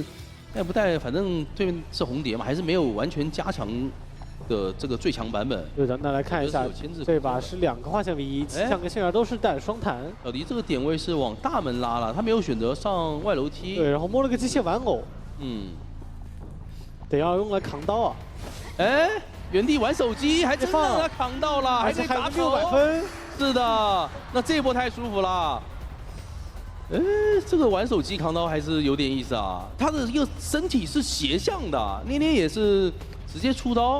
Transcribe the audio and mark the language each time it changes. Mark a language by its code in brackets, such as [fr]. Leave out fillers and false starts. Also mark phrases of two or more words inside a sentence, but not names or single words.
[zh] 帶不帶，反正對面是紅蝶嘛，還是沒有完全加強的這個最強版本。對的，那來看一下，這把是2個化險為夷，氣象跟幸運兒都是帶雙彈。小迪這個點位是往大門拉了，他沒有選擇上外樓梯。對，然後摸了個機械玩偶。得要用來扛刀啊。哎，原地玩手機，還真讓他扛到了，還可以打 600分。是的，那這一波太舒服了。 哎，這個玩手機扛刀還是有點意思啊！他的一個身體是斜向的，捏捏也是直接出刀。